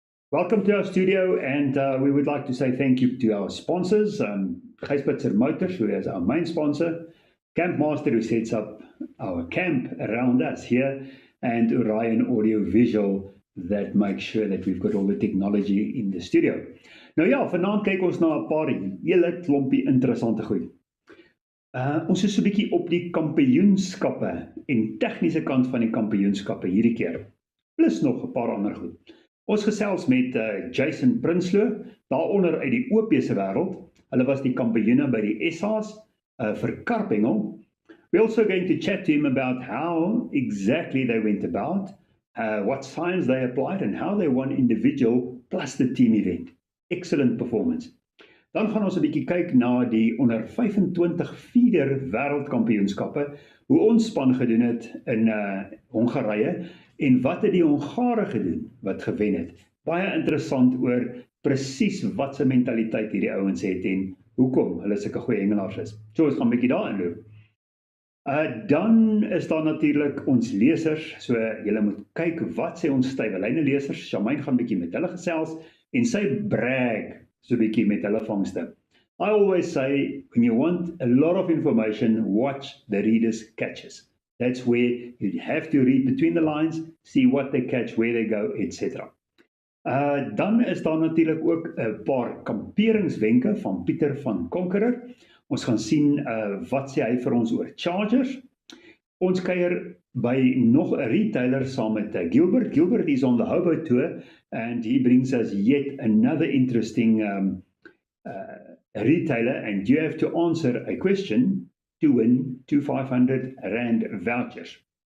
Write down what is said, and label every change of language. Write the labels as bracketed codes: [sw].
[en] Welcome to our studio, and we would like to say thank you to our sponsors, Gijsbitzer Motors, who is our main sponsor, Campmaster, who sets up our camp around us here, and Orion Audio Visual, that makes sure that we've got all the technology in the studio. [af] Nou ja, vanaand kyk ons na 'n paar hele klompie interessante goed. Ons is so 'n bietjie op die kampioenskappe en tegniese kant van die kampioenskappe hierdie keer. Plus nog 'n paar ander goed. Ons gesels met Jason Prinsloo, daaronder uit die OP se wêreld. Hulle was die kampioene by die SA's vir Carp Champion. [en] We're also going to chat to him about how exactly they went about, what science they applied, and how they won individual plus the team event. Excellent performance. [af] Dan gaan ons 'n bietjie kyk na die onder 25 feeder wêreldkampioenskappe, hoe ons span gedoen het in Hongarye en wat het die Hongare gedoen wat gewen het. Baie interessant oor presies wat se mentaliteit hierdie ouens het en hoekom hulle sulke goeie hengelaars is. So ons gaan 'n bietjie daarin loop. Dan is daar natuurlik ons lesers, so julle moet kyk wat sê ons stywe lesers. Shamaine gaan 'n bietjie met hulle gesels en sy brag so 'n bietjie met hulle vangste. [en] I always say, when you want a lot of information, watch the reader's catches. That's where you have to read between the lines, see what they catch, where they go, etc. [af] Dan is daar natuurlik ook 'n paar kamperingswenke van Pieter van Conqueror. Ons gaan sien wat sê hy vir ons oor chargers. Ons kuier by nog 'n retailer saam met Gilbert. [en] Gilbert is on the Hobo tour and he brings us yet another interesting retailer, and you have to answer a question to win 2 R500 vouchers.